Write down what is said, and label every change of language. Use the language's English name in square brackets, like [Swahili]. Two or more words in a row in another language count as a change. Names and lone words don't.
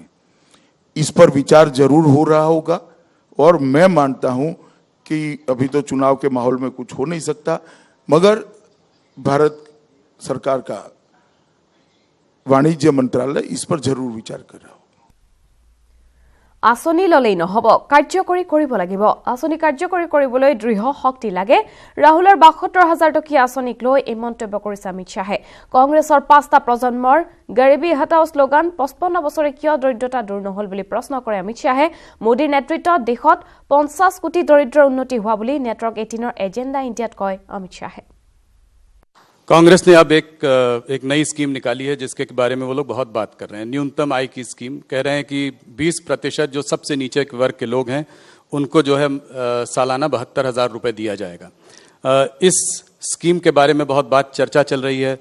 [Hindi] इस पर विचार जरूर हो रहा होगा और मैं मानता हूं कि अभी तो चुनाव के माहौल में कुछ हो नहीं सकता, मगर भारत सरकार का वाणिज्य मंत्रालय इस पर जरूर विचार कर रहा हो। [Assamese] आसनी ललेই নহব, কাৰ্যকৰী কৰিব লাগিব। আসনি কাৰ্যকৰী কৰিবলৈ দৃঢ় শক্তি লাগে। ৰাহুলৰ ৭২,০০০ টকীয়া আঁচনিক লৈ এই মন্তব্য কৰিছে অমিত শ্বাহে। কংগ্ৰেছৰ ৫টা প্ৰজন্মৰ গৰীবী হটাও শ্লোগান ৫৫ বছৰে কিয় দৰিদ্ৰতা দূৰ নহল বুলি প্ৰশ্ন কৰে অমিত শ্বাহে। মোদীৰ নেতৃত্বত দেশত ৫০ কোটি দৰিদ্ৰৰ উন্নতি হোৱা বুলি নেটৱৰ্ক 18ৰ এজেণ্ডা ইণ্ডিয়াত কয় অমিত শ্বাহে। [Hindi] कांग्रेस ने अब एक नई स्कीम निकाली है जिसके बारे में वो लोग बहुत बात कर रहे हैं। न्यूनतम आय की स्कीम कह रहे हैं कि 20% जो सबसे नीचे के वर्ग के लोग हैं उनको जो है सालाना 72,000 रुपए दिया जाएगा। इस स्कीम के बारे में बहुत बात चर्चा चल रही है।